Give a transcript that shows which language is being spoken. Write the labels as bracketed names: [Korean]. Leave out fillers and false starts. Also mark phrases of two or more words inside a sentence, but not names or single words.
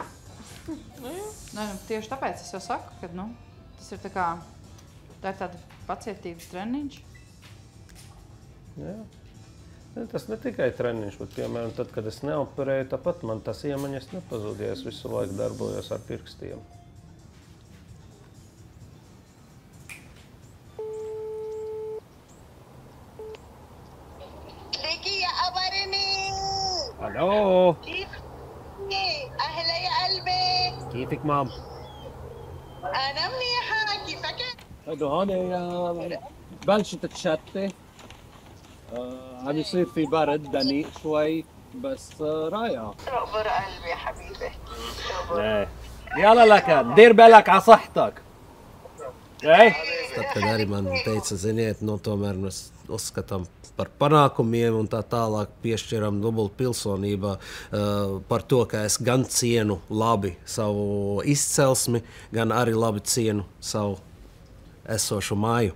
[Latvian] Nē, tieši tāpēc es jau saku, ka tas ir tā kā, tā ir tāda pacietības treniņš. Jā. Tas ne tikai treniņš, bet, piemēram, tad, kad es neoperēju, tāpat man tas iemaņas nepazūd, ja es visu laiku darbojos ar pirkstiem. Hallo! [Arabic] أهلا يا قلبي كيفك مام؟ أنا منيحة كيفك؟ انه هون بلشت تشتي عم يصير في برد دنيء شوي بس رايقة رقبر قلبي يا حبيبي يلا لك دير بالك على صحتك ايه [Latvian] Tad, kad arī man teica, ziniet, tomēr mēs uzskatām par panākumiem un tā tālāk piešķiram dubult pilsonībā par to, ka es gan cienu labi savu izcelsmi, gan arī labi cienu savu esošu māju.